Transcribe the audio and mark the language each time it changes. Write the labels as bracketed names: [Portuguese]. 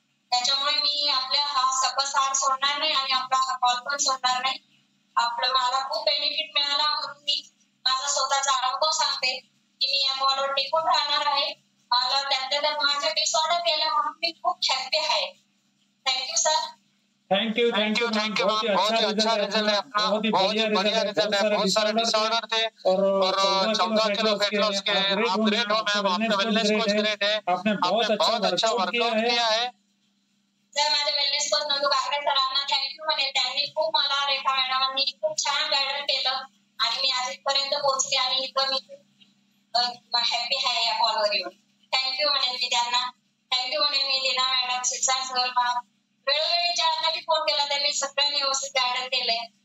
[Marathi] त्याच्यामुळे मी आपल्या हा सकस आहार सोडणार नाही आणि आपला हा कॉल पण सोडणार नाही. आपलं मला खूप बेनिफिट मिळाला म्हणून मी माझा स्वतःचा अनुभव सांगते की मी या कॉलवर टिकून राहणार आहे. मला त्यात माझ्या डिसऑर्डर केला म्हणून मी खूप हॅपी आहे. [English] Thank you sir. [Hindi] थैंक यू बहुत ही अच्छा रिजल्ट है अपना, बहुत ही बढ़िया रिजल्ट है. बहुत सारे डिसऑर्डर थे और 14 किलो फैट लॉस के आप ग्रेट हो मैम, आपका वेलनेस कोच ग्रेट है, आपने बहुत अच्छा वर्कआउट किया है. [Marathi] सर माझ्या वेलनेस कोच नंदू काकडे सरांना थँक्यू म्हणे, त्यांनी खूप मला रेखा मॅडमांनी खूप छान गाईडन्स केलं आणि मी आज इथपर्यंत पोहोचले आणि इथं मी हॅपी आहे या कॉलवर येऊन. थँक्यू म्हणे मी त्यांना, थँक्यू म्हणे मी लीना मॅडम, शिक्षण सर मॅम, वेळोवेळी ज्यांना फोन केला त्यांनी सगळ्यांनी व्यवस्थित गाईडन्स केलंय.